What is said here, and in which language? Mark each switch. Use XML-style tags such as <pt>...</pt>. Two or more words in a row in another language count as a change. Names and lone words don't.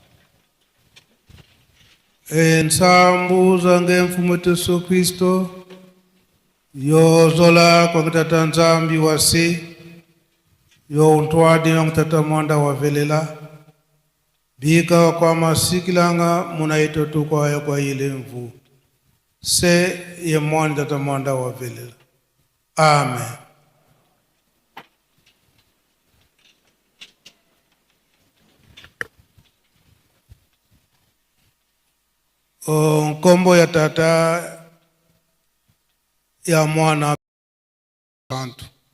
<kg>Ensambu zange mfumo Yesu Kristo yozola kwa Tata Nzambi wasi yo untwadi na Tata Mwanda wavelela bika kwa masikilanga munaito tukwa kwa ile mvu se ye Mwanda Tata Mwanda wavelela. Amen. Nkombo ya Tata ya Mwana Santu.</kg>